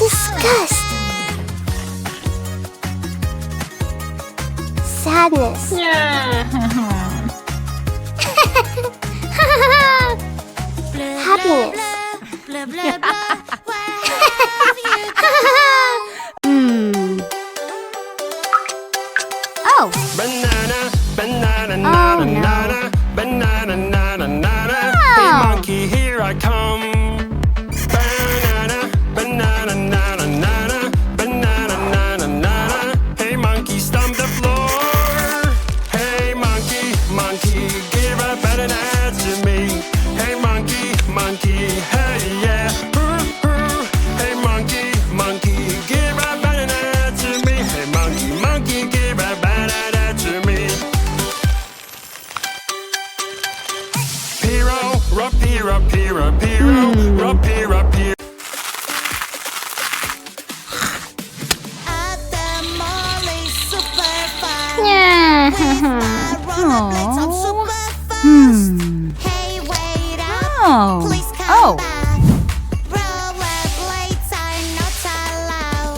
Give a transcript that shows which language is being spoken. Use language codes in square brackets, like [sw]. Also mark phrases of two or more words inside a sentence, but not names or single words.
[en] disgust, sadness. Happiness. Blah, blah, blah. Where have you gone? Oh, Banana, banana, Oh, nana, no. nana, banana, nana, nana. Oh. Hey monkey, here I come. Banana, banana, nana, nana, banana, nana, nana. Hey monkey, stomp the floor. Hey monkey, monkey, give a banana to me. Hey monkey, monkey, hey yeah. Hey monkey, monkey, give a banana to me. Hey monkey, monkey, give a banana to me. Piro, rapira, pira, piro, rapira, pira. At the mall is super fun. yeah. With my rollerblades, I'm super fast. Hey, wait up. Oh. Please come Oh. back. Rollerblades are not allowed.